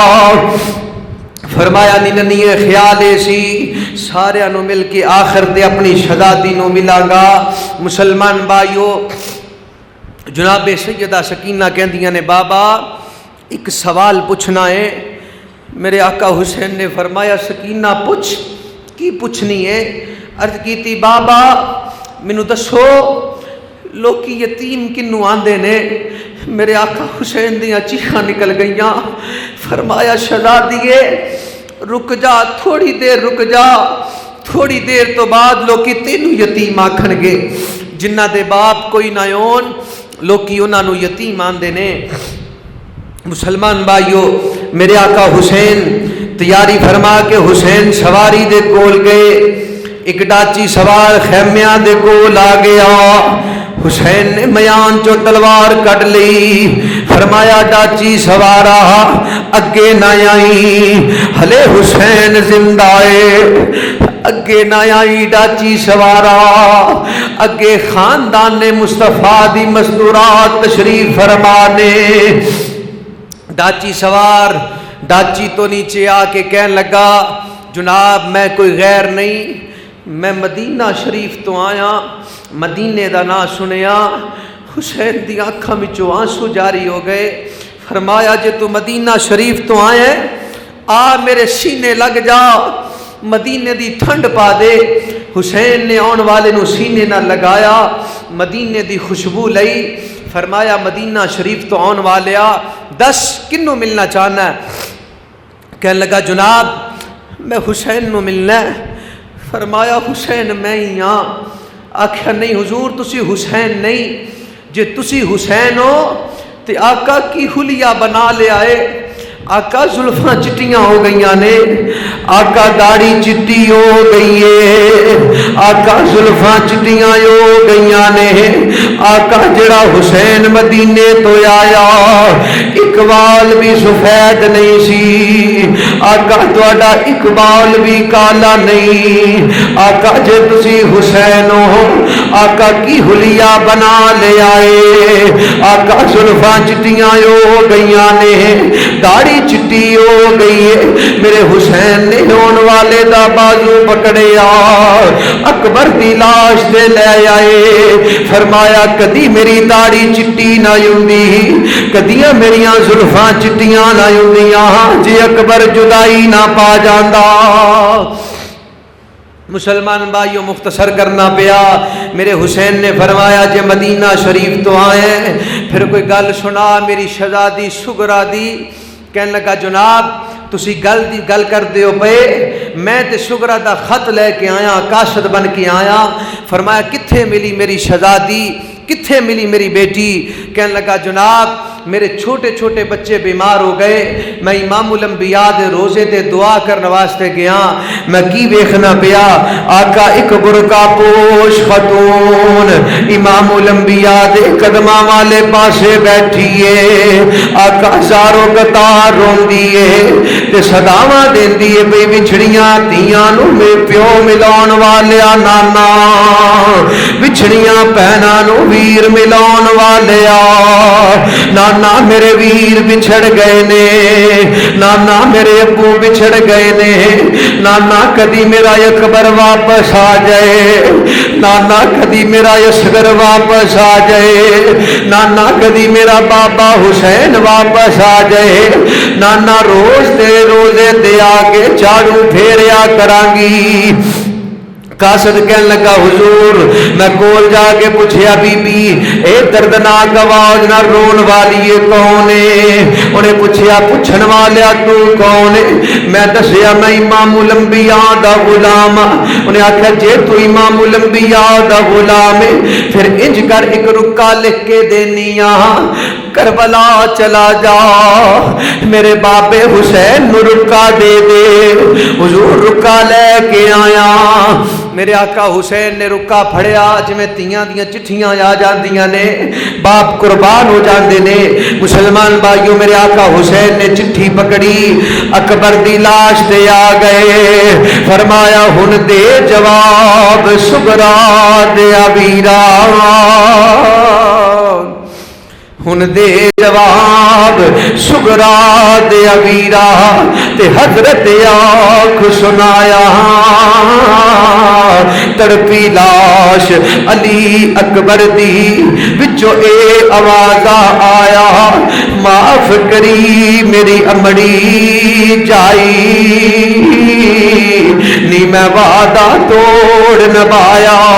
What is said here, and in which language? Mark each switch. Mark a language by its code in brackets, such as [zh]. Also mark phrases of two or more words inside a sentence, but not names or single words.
[pa] فرمایا ننی خیال سی سارے نو مل کے آخر دے اپنی شہزادی نو ملا گا. مسلمان بھائیو جناب سیدہ سکینہ کہندیاں نے بابا ایک سوال پوچھنا ہے. میرے آقا حسین نے فرمایا سکینہ پوچھ کی پوچھنی ہے. عرض کی تھی بابا مینوں دسو لوکی یتیم کنوں آندے نے. میرے آقا حسین دیاں چیخاں نکل گئیاں. فرمایا شہزادیے رک جا تھوڑی دیر رک جا تھوڑی دیر تو بعد لوکی تینوں یتیم آکھن گے جنہ دے باپ کوئی نہ ہون لوکی انہاں نو یتیم آندے نے. مسلمان بھائیو میرے آقا حسین تیاری فرما کے حسین سواری دے کول گئے. ایک ڈاچی سوار خیمیاں دے کول آ گیا. حسین نے میان چو تلوار کٹ لی. فرمایا ڈاچی سوارا اگے نہ آئی ہلے حسین زندہ ہے. اگے نہ آئی ڈاچی سوارا اگے خاندان مصطفیٰ دی مستورات تشریف فرمانے. ڈاچی سوار ڈاچی تو نیچے آ کے کہنے لگا جناب میں کوئی غیر نہیں میں مدینہ شریف تو آیا مدینے دا نا سنیا. حسین دی آنکھاں وچوں آنسو جاری ہو گئے. فرمایا جے تو مدینہ شریف تو آئے آ میرے سینے لگ جا مدینے دی ٹھنڈ پا دے۔ حسین نے آن والے نو سینے نہ لگایا، مدینے دی خوشبو لئی، فرمایا مدینہ شریف تو آن والیا دس کنوں ملنا چاہنا ہے؟ کہنے لگا جناب میں حسین نو ملنا ہے۔ فرمایا حسین میں ہی ہاں۔ آکھیا نہیں حضور تسی حسین نہیں، جے تسی حسین ہو تے آقا کی حلیہ بنا لے آئے۔ آقا زلفاں چٹیاں ہو گئیاں نے، آقا داڑھی چٹی ہو گئی ہے، آقا زلفاں چٹیاں ہو گئیاں نے۔ آقا جڑا حسین مدینے تو آیا اقبال بھی سفید نہیں سی، آقا تہاڈا اقبال بھی کالا نہیں۔ آقا جے تسی حسین ہو آقا کی حلیہ بنا لے آئے۔ آقا زلفاں چٹیاں ہو گئیاں نے، داڑھی چٹی ہو گئی ہے۔ میرے حسین نے ہون والے دا بازو پکڑیا، اکبر دی لاش دے لے آئے۔ فرمایا کدی میری داڑھی چٹی نہ ہوندی، کدیاں میریاں زلفاں چٹیاں نہ ہوندیاں جے اکبر جدائی نہ پا جاندا۔ مسلمان بھائیوں مختصر کرنا پیا۔ میرے حسین نے فرمایا جے مدینہ شریف تو آئے پھر کوئی گل سنا میری شہزادی سغرا دی۔ کہنے لگا جناب تسی گل کر دیو پے، میں تے سغرا دا خط لے کے آیا، قاصد بن کے آیا۔ فرمایا کتھے ملی میری شہزادی، کتھے ملی میری بیٹی؟ کہنے لگا جناب میرے چھوٹے چھوٹے بچے بیمار ہو گئے، میں امام الانبیاء دے روزے تے دعا کرنے واسطے گیا، میں کی ویکھنا پیا آقا ایک برقع پوش خاتون امام الانبیاء دے قدماں والے پاسے بیٹھی ہے، آقا زارو قطار روندی ہے تے صداواں دیندی ہے بھئی وچھڑیاں تیاں نو میں پیو ملاون والیا نانا، وچھڑیاں بہناں نو ویر ملاون والیا نانا، میرے ویر بچھڑ گئے نے نانا، میرے ابو بچھڑ گئے نے نانا، کدی میرا اکبر واپس آ جائے نانا، کدی میرا اصغر واپس آ جائے نانا، کدی میرا بابا حسین واپس آ جائے نانا، روز دے روزے دے آگے جھاڑو پھیریا کرانگی۔ قاصد کہنے لگا حضور میں کول جا کے پوچھیا بی بی اے دردناک آواز نہ رون والی ہے کون ہے؟ انہیں پوچھیا پوچھن والیا تو کون ہے؟ میں دسیا میں امام الانبیاء دا غلام۔ انہیں آکھیا جے تو امام الانبیاء دا غلام ہے پھر انج کر ایک رکا لکھ کے دینیا، کربلا چلا جا میرے بابے حسین نو رکا دے دے۔ حضور رکا لے کے آیا، میرے آقا حسین نے رکا پھڑیا جویں تیاں دیاں چٹھیاں آ جاندیاں نے، باپ قربان ہو جاندے نے۔ مسلمان بھائیوں میرے آقا حسین نے چٹھی پکڑی، اکبر دی لاش تے آ گئے، فرمایا ہن دے جواب سغرا دیا ویرا، ہن دے جواب سغرا دیا ویرا، تے حضرت آنکھ سنایا تڑپی لاش علی اکبر دی وچوں اے آواز آیا، معاف کری میری امڑی جائی نی میں وعدہ توڑ نبھایا۔